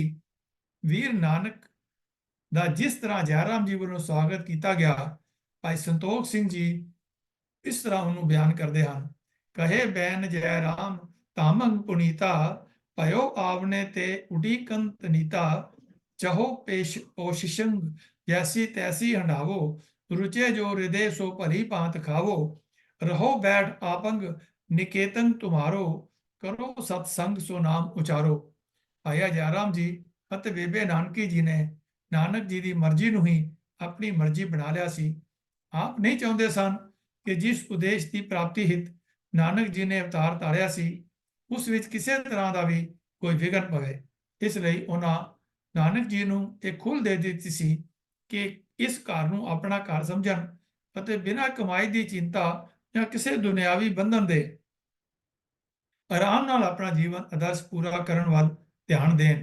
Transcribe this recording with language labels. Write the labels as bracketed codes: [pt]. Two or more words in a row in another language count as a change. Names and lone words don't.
[pa] ਵੀਰ ਨਾਨਕ ਦਾ ਜਿਸ ਤਰ੍ਹਾਂ ਜੈ ਰਾਮ ਜੀ ਵੱਲੋਂ ਸਵਾਗਤ ਕੀਤਾ ਗਿਆ, ਭਾਈ ਸੰਤੋਖ ਸਿੰਘ ਜੀ ਇਸ ਤਰ੍ਹਾਂ ਉਹਨੂੰ ਬਿਆਨ ਕਰਦੇ ਹਨ। [bra] ਕਹੇ ਬੈਨ ਜੈ ਰਾਮ ਤਾਮੰਗ ਪੁਨੀਤਾ, ਭਇਓ ਆਵਨੇ ਤੇ ਉਡੀਕਨ ਤਨੀਤਾ। ਚਹੋ ਪੇਸ਼ ਪੋਸ਼ਿਸ਼ੰਗ ਜੈਸੀ ਤੈਸੀ ਹੰਡਾਵੋ, रुचे जो हृदय सो भली भांत खावो। रहो बैठ आपंग निकेतन तुम्हारो, करो सत्संग सो नाम उचारो। [pa] आया जयराम जी ਅਤੇ ਬੇਬੇ ਨਾਨਕੀ ਜੀ ਨੇ ਨਾਨਕ ਜੀ ਦੀ ਮਰਜ਼ੀ ਨੂੰ ਹੀ ਆਪਣੀ ਮਰਜ਼ੀ ਬਣਾ ਲਿਆ ਸੀ। ਆਪ ਨਹੀਂ ਚਾਹੁੰਦੇ ਸਨ ਕਿ ਜਿਸ ਉਦੇਸ਼ ਦੀ ਪ੍ਰਾਪਤੀ ਹਿਤ ਨਾਨਕ ਜੀ ਨੇ ਅਵਤਾਰ ਧਾਰਿਆ ਸੀ, ਉਸ ਵਿੱਚ ਕਿਸੇ ਤਰ੍ਹਾਂ ਦਾ ਵੀ ਕੋਈ ਵਿਘਨ ਪਵੇ। ਇਸ ਲਈ ਉਹਨਾਂ ਨਾਨਕ ਜੀ ਨੂੰ ਇਹ ਖੁੱਲ੍ਹ ਦੇ ਦਿੱਤੀ ਸੀ ਕਿ ਇਸ ਘਰ ਨੂੰ ਆਪਣਾ ਘਰ ਸਮਝਣ ਅਤੇ ਬਿਨਾਂ ਕਮਾਈ ਦੀ ਚਿੰਤਾ ਜਾਂ ਕਿਸੇ ਦੁਨਿਆਵੀ ਬੰਧਨ ਦੇ ਆਰਾਮ ਨਾਲ ਆਪਣਾ ਜੀਵਨ ਆਦਰਸ਼ ਪੂਰਾ ਕਰਨ ਵੱਲ ਧਿਆਨ ਦੇਣ।